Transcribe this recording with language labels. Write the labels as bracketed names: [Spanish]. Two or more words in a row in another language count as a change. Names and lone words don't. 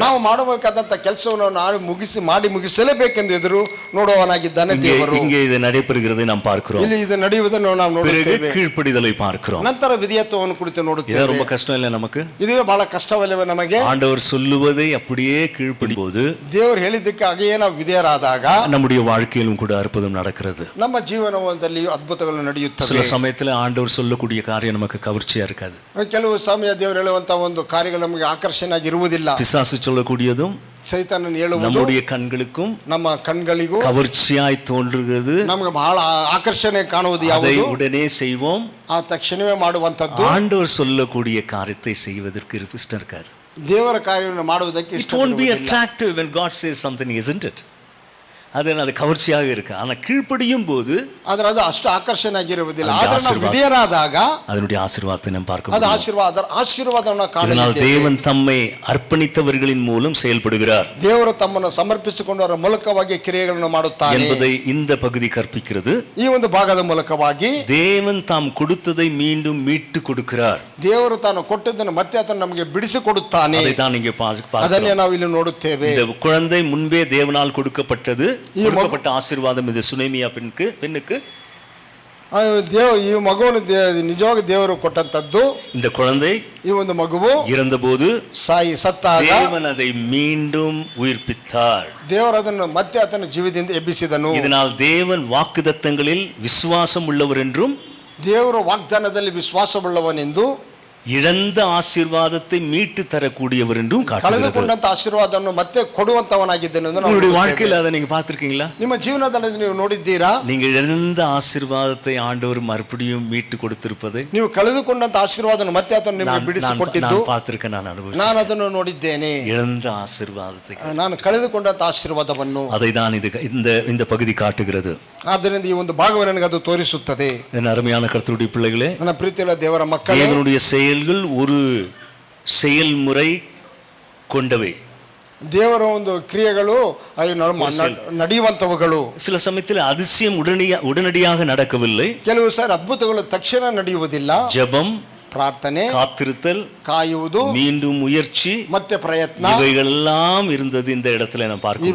[Kannada] ನಾವು ಮಾಡಬೇಕಾದಂತ ಕೆಲಸವನ್ನು ನಾವು ಮಾಡಿ ಮುಗಿಸಲೇಬೇಕೆಂದು ಎದುರು ನೋಡುವವನಾಗಿದ್ದಾನೆ ದೇವರು. [Tamil] இங்கே இது நடைபெறுகிறதை நாம் பார்க்கிறோம். [Kannada] ಇಲ್ಲಿ ಇದು ನಡೆಯುವುದನ್ನು ನಾವು ನೋಡುತ್ತೇವೆ. [Tamil] கீழ்ப்படிதலை பார்க்கிறோம். [Kannada] ನಂತರ ವಿಧೇಯತ್ವವನ್ನು ಕುರಿತು ನೋಡುತ್ತೇವೆ. [Tamil] இது ரொம்ப கஷ்டம் இல்ல நமக்கு? [Kannada] இதுவே ಬಹಳ ಕಷ್ಟವಲ್ಲವೇ ನಮಗೆ? [Tamil] ஆண்டவர் சொல்லுவதை அப்படியே கீழ்ப்படியும்போது, [Kannada] ದೇವರು ಹೇಳಿದ್ದಕ್ಕೆ ಹಾಗೆಯೇ ನಾವು ವಿಧೇಯರಾದಾಗ [Tamil] நம்முடைய வாழ்க்கையிலும் கூட அற்புதம் நடக்கிறது. [Kannada] ನಮ್ಮ ಜೀವನದಲ್ಲಿ ಅದ್ಭುತಗಳು ನಡೆಯುತ್ತವೆ. [Tamil] சில சமயத்துல ஆண்டவர் சொல்லக்கூடிய காரியம் நமக்கு கவர்ச்சியா இருக்காது. [Kannada] ಕೆಲವು ಸಮಯ ದೇವರು ಹೇಳುವಂತ ಒಂದು ಕಾರ್ಯಗಳು ನಮಗೆ ಆಕರ್ಷಣೆಯಾಗಿ ಇರುವುದಿಲ್ಲ. [Tamil] பிசாசு சொல்லக்கூடியதும் [Kannada] ಸೈತಾನನು ಹೇಳುವುದು [Tamil] நம்முடைய கண்களுக்கும் [Kannada] ನಮ್ಮ ಕಣ್ಗಳಿಗೂ [Tamil] கவர்ச்சியாய் தோன்றுகிறது. [Kannada] ನಮಗೆ ಬಹಳ ಆಕರ್ಷಣೆ ಕಾಣುವುದು [Tamil] அதை [Kannada] ಯಾವುದು? [Tamil] உடனே செய்வோம். [Kannada] ಆ ತಕ್ಷಣವೇ ಮಾಡುವಂತದ್ದು. [Tamil] ஆண்டவர் சொல்லக்கூடிய காரியத்தை செய்வதற்கு இஷ்டம் இருக்காது. [Kannada] ದೇವರ ಕಾರ್ಯವನ್ನು ಮಾಡುವುದಕ್ಕೆ [English] It won't be attractive when God says something, isn't it? [Tamil] அது கவர்ச்சியாக இருக்கு. ஆனா கீழ்ப்படியும் போது [Kannada] ಅದು ಅಷ್ಟು ಆಕರ್ಷಣೆಯಾಗಿರುವುದಿಲ್ಲ. ಆದರೆ ನಾವು ವಿಧೇಯರಾದಾಗ [Tamil] அதனுடைய ஆசீர்வாதத்தை நாம் பார்க்க [Kannada] ಅದು [Tamil] முடியும். [Kannada] ಆಶೀರ್ವಾದವನ್ನು [Tamil] இதனால் தேவன் தம்மை அர்ப்பணித்தவர்களின் மூலம் செயல்படுகிறார். [Kannada] ದೇವರು ತಮ್ಮನ್ನು ಸಮರ್ಪಿಸಿಕೊಂಡವರ ಮೂಲಕವಾಗಿ ಕ್ರಿಯೆಗಳನ್ನು ಮಾಡುತ್ತಾನೆ [Tamil] என்பதை இந்த பகுதி கற்பிக்கிறது. [Kannada] ಈ ಒಂದು ಭಾಗದ ಮೂಲಕವಾಗಿ [Tamil] தேவன் தாம் கொடுத்ததை மீண்டும் மீட்டு கொடுக்கிறார். [Kannada] ದೇವರು ತಾನು ಕೊಟ್ಟದ್ದನ್ನು ಮತ್ತೆ ಆತನು ನಮಗೆ ಬಿಡಿಸಿಕೊಡುತ್ತಾನೆ. [Tamil] அதைத்தான் இங்கே [Kannada] ಅದನ್ನೇ ನಾವು ಇಲ್ಲಿ ನೋಡುತ್ತೇವೆ. [Tamil] இந்த குழந்தை முன்பே தேவனால் கொடுக்கப்பட்டது. கொடுக்கப்பட்ட ஆசீர்வாதம் இது சுலேமியா பெண்ணுக்கு. [Kannada] ಈ ಮಗುವನ್ನು ನಿಜವಾಗಿ ದೇವರು ಕೊಟ್ಟಂತದ್ದು. [Tamil] இந்த குழந்தை, [Kannada] ಈ ಒಂದು ಮಗುವು [Tamil] ಇறந்தபோது [Kannada] ಸತ್ತಾಗ [Tamil] தேவன் அதை மீண்டும் உயிர்ப்பித்தார். [Kannada] ದೇವರು ಅದನ್ನು ಮತ್ತೆ ಆತನ ಜೀವದಿಂದ ಎಬ್ಬಿಸಿದನು. [Tamil] இதனால் தேவன் வாக்குத்தத்தங்களில் விசுவாசம் உள்ளவர் என்றும், [Kannada] ದೇವರು ವಾಗ್ದಾನದಲ್ಲಿ ವಿಶ್ವಾಸವುಳ್ಳವನೆಂದು, [Tamil] இழந்த ஆசீர்வாதத்தை மீட்டு தரக்கூடியவர் என்றும் காட்டுகிறது. [Kannada] ಕಳೆದುಕೊಂಡಂತ ಆಶೀರ್ವಾದವನ್ನು ಮತ್ತೆ ಕೊಡುವಂತವನಾಗಿದ್ದೇನೆ. [Tamil] உங்களுடைய வாழ்க்கையில் அதை நீங்க பார்த்திருக்கீங்களா? [Kannada] ನಿಮ್ಮ ಜೀವನದಲ್ಲಿ ನೀವು ನೋಡಿದ್ದೀರಾ? [Tamil] நீங்க இழந்த ஆசீர்வாதத்தை ஆண்டவர் மறுபடியும் மீட்டு கொடுத்திருப்பதை, [Kannada] ನೀವು ಕಳೆದುಕೊಂಡಂತ ಆಶೀರ್ವಾದವನ್ನು ಮತ್ತೆ ಆತನು ನಿಮಗೆ ಬಿಡಿಸಿಕೊಟ್ಟಿದ್ದು [Tamil] பார்த்திருக்கேன். [Kannada] ನಾನು ಅದನ್ನು ನೋಡಿದ್ದೇನೆ. [Tamil] இழந்த ஆசீர்வாதத்தை, [Kannada] ನಾನು ಕಳೆದುಕೊಂಡಂತ ಆಶೀರ್ವಾದವನ್ನು [Tamil] அதை தான் இந்த பகுதி காட்டுகிறது. [Kannada] ಆದ್ದರಿಂದ ಈ ಒಂದು ಭಾಗವನ್ನು ನನಗೆ ಅದು ತೋರಿಸುತ್ತದೆ. [Tamil] என் அருமையான கர்த்தருடைய பிள்ளைகளே, [Kannada] ನನ್ನ ಪ್ರೀತಿಯುಳ್ಳ ದೇವರ ಮಕ್ಕಳೇ, [Tamil] தேவனுடைய செயல்கள் ஒரு செயல்முறை கொண்டவை. [Kannada] ದೇವರ ಒಂದು ಕ್ರಿಯೆಗಳು ನಡೆಯುವಂತವುಗಳು. [Tamil] சில சமயத்தில் அதிசயம் உடனடியாக நடக்கவில்லை. [Kannada] ಕೆಲವು ಸಾರಿ ಅದ್ಭುತಗಳು ತಕ್ಷಣ ನಡೆಯುವುದಿಲ್ಲ. [Tamil] ஜெபம், [Kannada] ಪ್ರಾರ್ಥನೆ, [Tamil] காத்திருத்தல், [Kannada] ಕಾಯುವುದು, [Tamil] மீண்டும் முயற்சி, [Kannada] ಮತ್ತೆ ಪ್ರಯತ್ನ, [Tamil] இவைகளெல்லாம் இருந்தது இந்த இடத்துல நான் பார்க்கிறேன்.